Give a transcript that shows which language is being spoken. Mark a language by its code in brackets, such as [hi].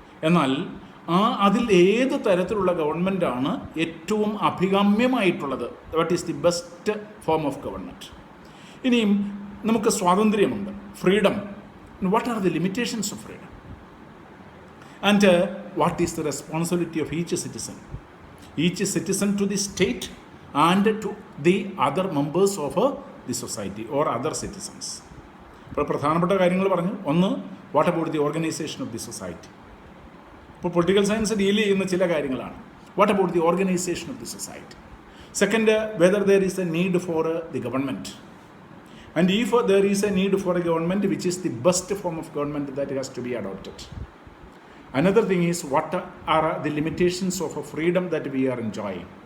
[ml] എന്നാൽ അതിൽ ഏത് തരത്തിലുള്ള ഗവൺമെൻറ്റാണ് ഏറ്റവും അഭികാമ്യമായിട്ടുള്ളത്? [en] What is the best form of government? [ml] ഇനിയും നമുക്ക് സ്വാതന്ത്ര്യമുണ്ട്, [en] Freedom. What are the limitations of freedom? And what is the responsibility of each citizen? Each citizen to the state and to the other members of the society or other citizens. [ml] ഇപ്പോൾ പ്രധാനപ്പെട്ട കാര്യങ്ങൾ പറഞ്ഞു. ഒന്ന്, [en] What about the organisation of the society. [ml] ഇപ്പോൾ political science deal ചെയ്യുന്ന ചില കാര്യങ്ങളാണ്. [en] What about the organisation of the society. Second, whether there is a need for the government. And if there is a need for a government, which is the best form of government that has to be adopted. Another thing is, what are the limitations of a freedom that we are enjoying.